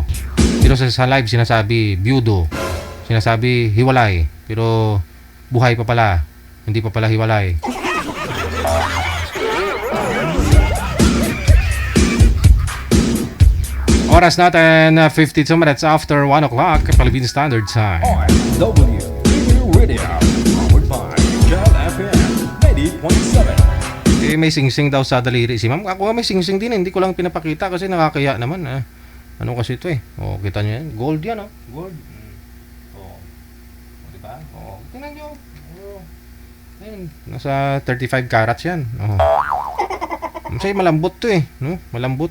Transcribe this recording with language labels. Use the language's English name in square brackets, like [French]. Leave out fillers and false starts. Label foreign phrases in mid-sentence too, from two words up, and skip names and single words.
[Filipino] Pero sa live sinasabi, byudo. Sinasabi, hiwalay. Pero buhay pa pala. Hindi pa pala hiwalay. Oras natin 52 [English] minutes after 1 o'clock Philippine Standard Time. OFW Radio, powered by Jal FM 90.7. [Filipino] May sing-sing daw sa daliri si ma'am. Ako nga may sing-sing din. Hindi ko lang pinapakita kasi nakakaya naman. Ano kasi ito eh. O, kita nyo yan. Gold yan, oh. Gold. O, diba? O, tingnan nyo. Ayun. Nasa 35 carats yan. O. Masaya malambot to eh. No? Malambot.